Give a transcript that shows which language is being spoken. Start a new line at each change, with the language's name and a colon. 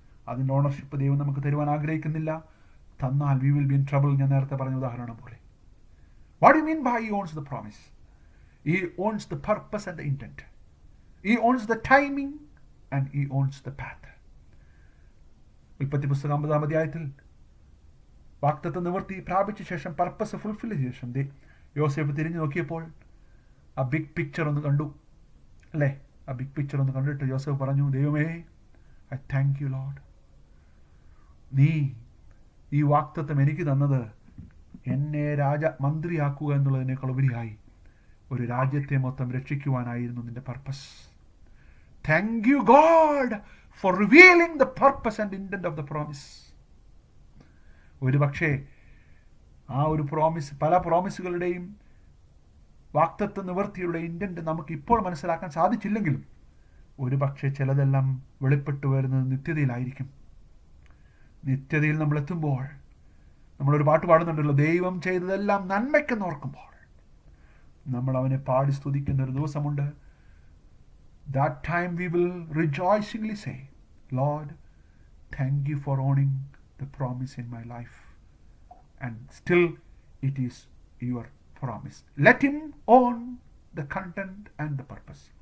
Malayalam: അതിൻ്റെ ഓണർഷിപ്പ് ദൈവം നമുക്ക് തരുവാൻ ആഗ്രഹിക്കുന്നില്ല. തന്നാൽ
English: we will be in trouble.
Malayalam: ഞാൻ നേരത്തെ പറഞ്ഞ ഉദാഹരണം പോലെ.
English: What do you mean by he owns the promise? He owns the purpose and the intent. He owns the timing and he owns the path.
Malayalam: ഉൽപ്പത്തി പുസ്തകം 50-ാം അധ്യായത്തിൽ വാഗ്ദത്ത നിവൃത്തി പ്രാപിച്ച ശേഷം, പർപ്പസ് ഫുൾഫിൽ ചെയ്ത ശേഷം യോസേഫ് തിരിഞ്ഞു നോക്കിയപ്പോൾ ആ ബിഗ് പിക്ചർ ഒന്ന് കണ്ടു, അല്ലേ? ആ ബിഗ് പിക്ചർ ഒന്ന് കണ്ടിട്ട് യോസേഫ് പറഞ്ഞു, ദൈവമേ,
English: I thank you Lord.
Malayalam: നീ ഈ വാഗ്ദത്തം എനിക്ക് തന്നത് എന്നെ മന്ത്രിയാക്കുക എന്നുള്ളതിനേക്കാൾ ഉപരിയായി ഒരു രാജ്യത്തെ മൊത്തം രക്ഷിക്കുവാനായിരുന്നു നിന്റെ purpose.
English: Thank you God for revealing the purpose and intent of the promise.
Malayalam: ഒരു പക്ഷേ ആ ഒരു പ്രോമിസ്, പല പ്രോമിസുകളുടെയും വാഗ്ദത്ത നിവൃത്തിയുടെ ഇന്റന്റ് നമുക്ക് ഇപ്പോൾ മനസ്സിലാക്കാൻ സാധിച്ചില്ലെങ്കിലും ഒരു പക്ഷേ ചിലതെല്ലാം വെളിപ്പെട്ടു വരുന്നത് നിത്യതയിലായിരിക്കും. നിത്യതയിൽ നമ്മൾ എത്തുമ്പോൾ, നമ്മളൊരു പാട്ട് പാടുന്നുണ്ടല്ലോ, ദൈവം ചെയ്തതെല്ലാം നന്മയ്ക്കെന്ന് ഓർക്കുമ്പോൾ നമ്മൾ അവനെ പാടി സ്തുതിക്കുന്ന ഒരു ദിവസമുണ്ട്.
English: That time we will rejoicingly say, Lord, thank you for owning the promise in my life. And still it is your promise. Let him own the content and the purpose.